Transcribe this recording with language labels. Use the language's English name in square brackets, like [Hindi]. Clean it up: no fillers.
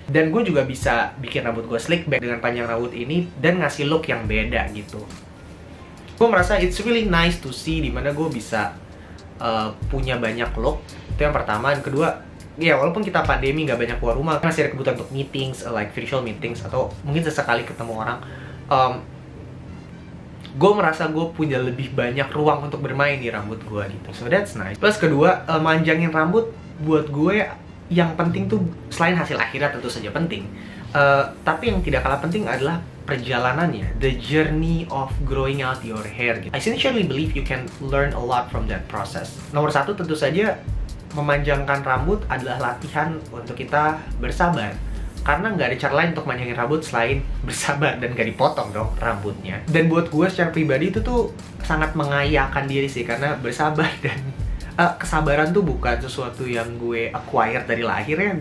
[Indonesian] Dan gue juga bisa bikin rambut gue slick back dengan panjang rambut ini dan ngasih look yang beda gitu. Gue merasa [English] it's really nice to see [Indonesian] dimana gue bisa punya banyak look. Itu yang pertama. Dan kedua, walaupun kita pandemi nggak banyak keluar rumah, masih ada kebutuhan untuk meetings, [English] like virtual meetings, [Indonesian] atau mungkin sesekali ketemu orang. Gue merasa gue punya lebih banyak ruang untuk bermain di rambut gue gitu. [English] So that's nice. [Indonesian] Plus kedua, manjangin rambut buat gue yang penting tuh, selain hasil akhirnya tentu saja penting, tapi yang tidak kalah penting adalah perjalanannya, [English] the journey of growing out your hair [Indonesian] gitu. [English] I sincerely believe you can learn a lot from that process. [Indonesian] Nomor satu, tentu saja memanjangkan rambut adalah latihan untuk kita bersabar. Karena nggak ada cara lain untuk manjangin rambut selain bersabar dan gak dipotong dong rambutnya. Dan buat gue secara pribadi itu tuh sangat mengayakan diri sih, karena bersabar dan kesabaran tuh bukan sesuatu yang gue acquire dari lahir ya.